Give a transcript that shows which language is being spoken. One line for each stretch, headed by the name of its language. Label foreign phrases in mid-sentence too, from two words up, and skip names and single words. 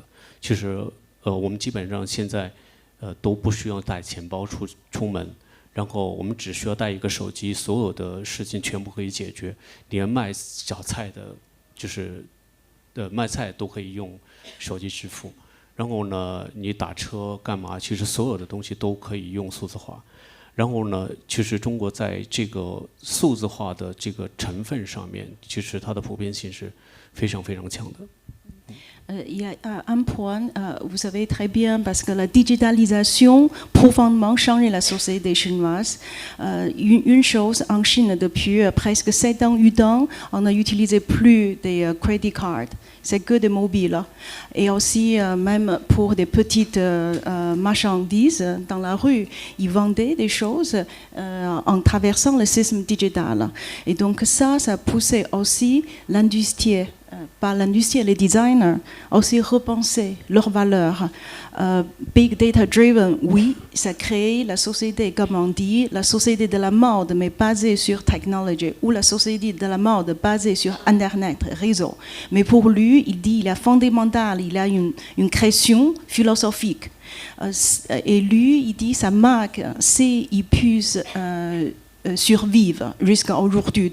Chinese: 其实我们基本上现在都不需要带钱包出门，然后我们只需要带一个手机，所有的事情全部可以解决，连卖小菜的，就是卖菜都可以用手机支付。然后呢，你打车干嘛？其实所有的东西都可以用数字化。然后呢，其实中国在这个数字化的这个成分上面，其实它的普遍性是非常非常强的。
French: Il y a un point, vous savez très bien, parce que la digitalisation profondément changé la société chinoise. Une chose en Chine, depuis presque 7 ans, 8 ans, on n'a utilisé plus des
English: credit cards.
French: C'est que des mobiles. Et aussi, même pour des petites marchandises dans la rue, ils vendaient des choses en traversant le système digital. Et donc ça a poussé aussi l'industrie. Par l'industrie et les designers, aussi repenser leurs valeurs.
English: Big data driven,
French: oui, ça crée la société, comme on dit, la société de la mode, mais basée sur technologie, ou la société de la mode basée sur Internet, réseau. Mais pour lui, il dit, il est fondamental, il a une création philosophique. Et lui, il dit, sa marque, c'est il puisse survivre jusqu'à aujourd'hui.